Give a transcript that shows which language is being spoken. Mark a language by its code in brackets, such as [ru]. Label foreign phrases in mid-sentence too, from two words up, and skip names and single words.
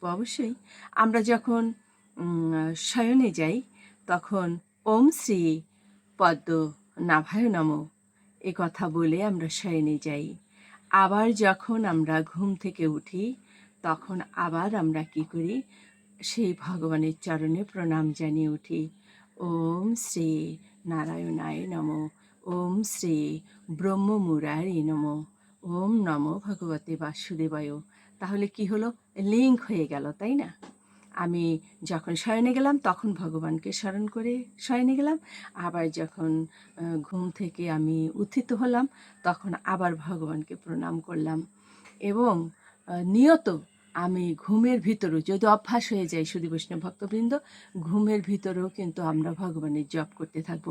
[bn] অবশ্যই আমরা যখন শয়নে যাই তখন [sa] ওম শ্রী পদ্ম নাভায় নমঃ [bn] এ কথা বলে আমরা শয়নে যাই। আবার যখন আমরা ঘুম থেকে উঠি তখন আবার আমরা কি করি? সেই ভগবানের চরণে প্রণাম জানিয়ে উঠি। [sa] ওম শ্রী নারায়ণায় নমঃ। ওম শ্রী ব্রহ্মমুরারি নমঃ। ওম নমো ভগবতে বাসুদেবায়। [bn] তাহলে কি হলো? লিঙ্ক হয়ে গেল, তাই না? আমি যখন শয়নে গেলাম তখন ভগবানকে স্মরণ করে শয়নে গেলাম, আবার যখন ঘুম থেকে আমি উত্থিত হলাম তখন আবার ভগবানকে প্রণাম করলাম। এবং নিয়ত আমি ঘুমের ভিতরেও যদি অভ্যাস হয়ে যায় শুধু বৈষ্ণব ভক্তবৃন্দ, ঘুমের ভিতরেও কিন্তু আমরা ভগবানের জপ করতে থাকবো।